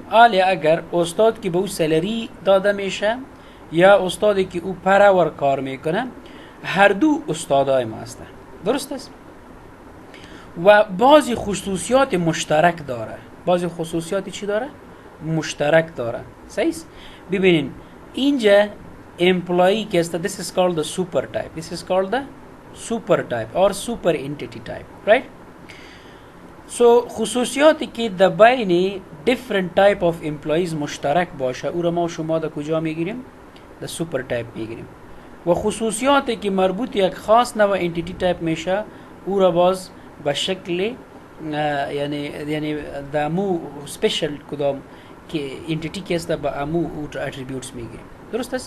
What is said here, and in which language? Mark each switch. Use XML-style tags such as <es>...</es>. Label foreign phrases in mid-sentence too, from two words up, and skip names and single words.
<fa>حالا اگر استاد که به او سالری داده میشه یا استادی که او</fa> <en>per hour</en> <fa>کار میکنه، هر دو استادای ما هستن، درست است؟ و بعضی خصوصیات مشترک داره. بعضی خصوصیاتی چی داره؟ مشترک داره. صحیح؟ ببینین اینجا employee که است،</fa> <en>this is called the super type. This is called the super type or super entity type, right?</en> <fa>So خصوصیاتی که در بین</fa> <en>different type of employees</en> <fa>مشترک باشه او را ما شما در کجا میگیریم؟ در</fa> <en>super type</en> <fa>میگیریم. و خصوصیاتی که مربوط یک خاص نوع</fa> <en>entity type</en> <fa>میشه او را باز به شکل یعنی در مو special کدام که entity که است با امو attributes میگیریم، درست است؟</fa>